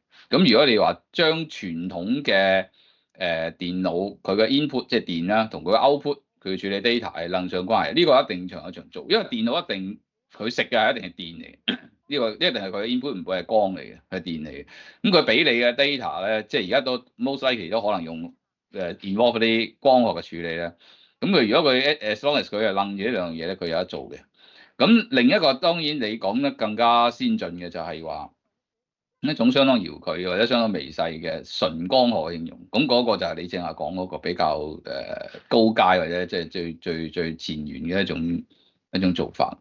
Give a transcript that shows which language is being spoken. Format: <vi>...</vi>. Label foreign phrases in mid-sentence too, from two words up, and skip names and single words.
<yue>咁如果你話將傳統嘅電腦佢嘅 input 即係電啦，同佢嘅 output 佢處理 data 係楞上關係，呢個一定長有長做，因為電腦一定佢食嘅係一定係電嚟嘅。呢個一定係佢嘅 input 唔會係光嚟嘅，係電嚟嘅。咁佢俾你嘅 data 咧，即係而家都</yue> <en>most likely</en> <yue>都可能用involve 嗰啲光學嘅處理咧。咁佢如果佢</yue> <en>as long as</en> <yue>佢係楞住呢兩樣嘢咧，佢有得做嘅。咁另一個當然你講得更加先進嘅就係話一種相當遙距或者相當微細嘅純光學嘅應用。咁嗰個就係你正話講嗰個比較高階或者即係最前沿嘅一種做法。</yue>